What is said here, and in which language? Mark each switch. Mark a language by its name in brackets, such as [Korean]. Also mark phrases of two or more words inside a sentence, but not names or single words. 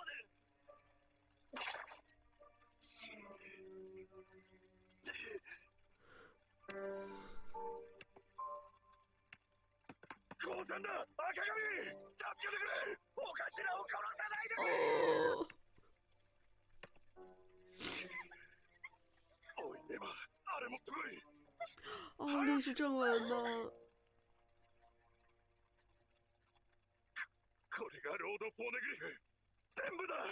[Japanese] 降参だ、赤髪。助けてくれ。お頭を殺さないでくれ。おいエヴァ、あれ持ってこい。 [Chinese] 哦，历史正文吗？ [Japanese] これがロードポーネグリフ。全部だ。